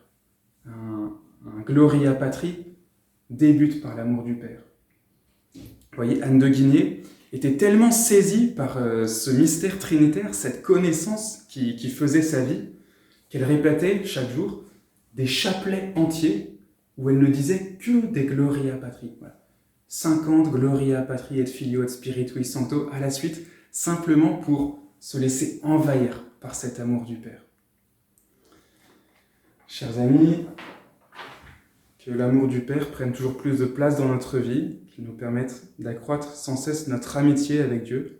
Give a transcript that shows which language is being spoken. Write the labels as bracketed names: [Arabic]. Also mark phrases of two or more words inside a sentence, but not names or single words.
[French] Un Gloria Patri débute par l'amour du Père. Vous voyez, Anne de Guigné était tellement saisie par ce mystère trinitaire, cette connaissance qui faisait sa vie, qu'elle répétait chaque jour des chapelets entiers où elle ne disait que des Gloria Patri. Voilà. 50 [Latin] Gloria Patri et Filio et Spiritui Sancto [French] à la suite, simplement pour se laisser envahir par cet amour du Père. Chers amis, que l'amour du Père prenne toujours plus de place dans notre vie, qu'il nous permette d'accroître sans cesse notre amitié avec Dieu.